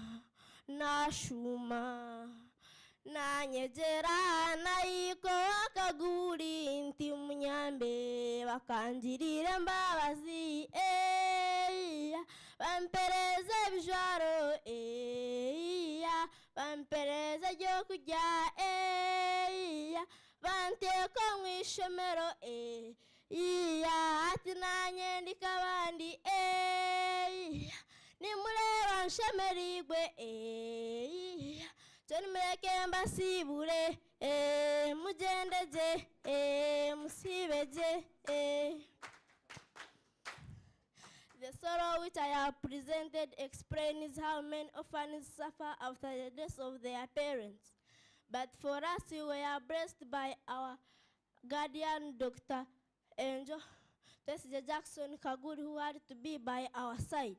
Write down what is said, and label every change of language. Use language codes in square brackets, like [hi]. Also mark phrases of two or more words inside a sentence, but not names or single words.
[nyn] nashuma nanyegera nayiko akaguri nti munyambe bakangirire mbabazi bampereze bijaro bampereze ryo kujya banteka mu ishomero ati nanye ndika abandi nimureba nshemerigwe cyo nimureke mbasibure mugendeje musibeje [en] The sorrow which I have presented explains how many orphans suffer after the death of their parents. But for us, we were blessed by our guardian, Dr. Angel Jackson Kaguri, who had to be by our side.